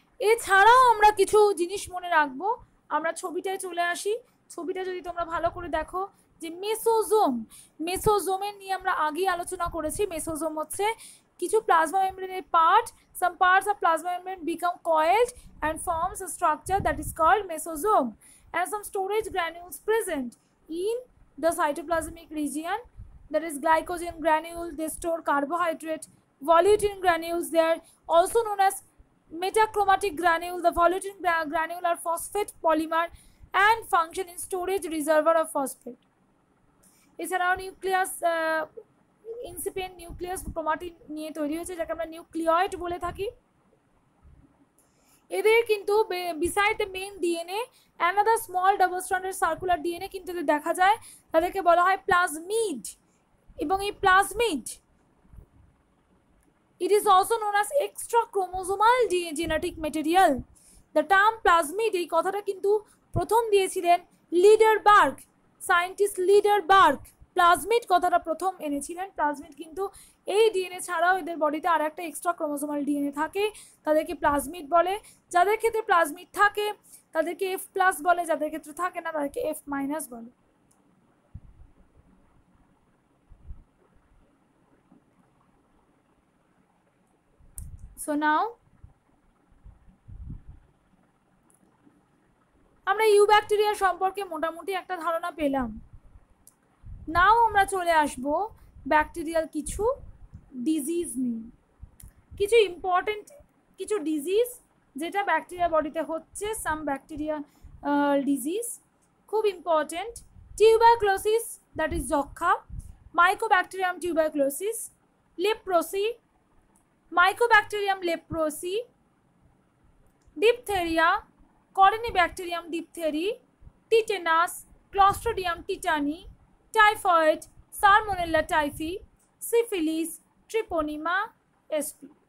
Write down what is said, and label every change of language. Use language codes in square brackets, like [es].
[bn] এছাড়াও আমরা কিছু জিনিস মনে রাখবো। আমরা ছবিটায় চলে আসি, ছবিটা যদি তোমরা ভালো করে দেখো যে মেসোজোমের নিয়ে আমরা আগেই আলোচনা করেছি। মেসোজোম হচ্ছে কিছু প্লাজমা মেমব্রেনের part, [en] some parts of plasma membrane become coiled and forms a structure that is called mesosome, and some storage granules present in the cytoplasmic region, that is glycogen granule, they store carbohydrate. Volutin granules, they are also known as metachromatic granule. The volutin granule are phosphate polymer and function in storage reservoir of phosphate. [bn] এছাড়াও nucleus incipient nucleus chromatin নিয়ে তৈরি হয়েছে, যাকে আমরা nucleate বলে থাকি। [en] এদের কিন্তু beside the main DNA another small double stranded circular DNA [bn] কিন্তু দেখা যায়, তাদেরকে বলা হয় প্লাজমিড। এবং এই plasmid [en] it is also known as extra chromosomal genetic material. The term plasmid [bn] এই কথাটা কিন্তু প্রথম দিয়েছিলেন লিডারবার্গ, সায়েন্টিস্ট লিডারবার্গ প্লাজমিড কথাটা প্রথম এনেছিলেন। প্লাজমিড কিন্তু এই ডিএনএ ছাড়াও এদের বডিতে আর একটা এক্সট্রা ক্রোমোসোমাল ডিএনএ থাকে, তাদেরকে প্লাজমিড বলে। যাদের ক্ষেত্রে প্লাজমিড থাকে তাদেরকে এফ প্লাস বলে, যাদের ক্ষেত্রে থাকে না তাদেরকে এফ মাইনাস বলে। সো নাও আমরা ইউ ব্যাকটেরিয়া সম্পর্কে মোটামুটি একটা ধারণা পেলাম। নাও আমরা চলে আসবো ব্যাকটেরিয়াল কিছু ডিজিজ নিয়ে, কিছু ইম্পর্টেন্ট কিছু ডিজিজ যেটা ব্যাকটেরিয়া বডিতে হচ্ছে। [en] Some bacteria disease খুব important. Tuberculosis that is যক্ষা, mycobacterium tuberculosis, leprosy, Mycobacterium leprosi, diphtheria, Corynebacterium diphthery, tetanus, Clostridium tetani, typhoid, Salmonella typhi, syphilis, treponema, sp.